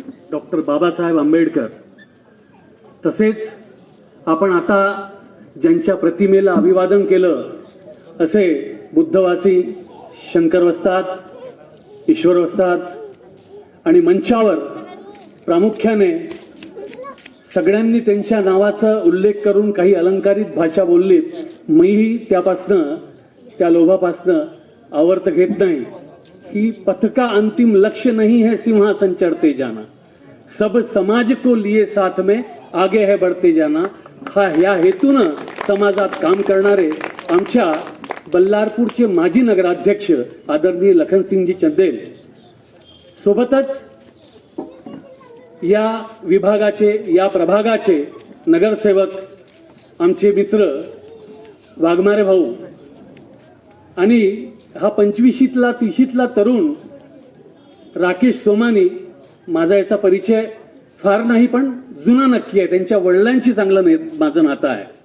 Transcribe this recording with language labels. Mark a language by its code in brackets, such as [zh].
[mr] Doctor Babasaheb Ambedkar, तसेच आपण आता ज्यांच्या प्रतिमेला अभिवादन केलं असे बुद्धवासी, शंकर वस्ताद, ईश्वर वस्ताद आणि मंचावर प्रामुख्याने सगळ्यांनी त्यांच्या नावाचा उल्लेख करून काही अलंकारित भाषा बोललीत। मीही त्यापासनं, त्या लोभापासनं आवर्त घेत नाही [hi] कि पथ का अंतिम लक्ष्य नहीं है सिंहासन चढ़ते जाना, सब समाज को लिए साथ में आगे है बढ़ते जाना। [mr] हा या हेतून समाजात काम करणारे आमच्या बल्लारपूरचे माजी नगराध्यक्ष आदरणीय लखनसिंहजी चंदेल, सोबतच या विभागाचे, या प्रभागाचे नगरसेवक आमचे मित्र वाघमारे भाऊ आणि हा 25शीतला 30शीतला तरुण राकेश सोमानी, माझा याचा परिचय फार नाही पण जुना नक्की आहे, त्यांच्या वडिलांची चांगलं माझं नातं आहे।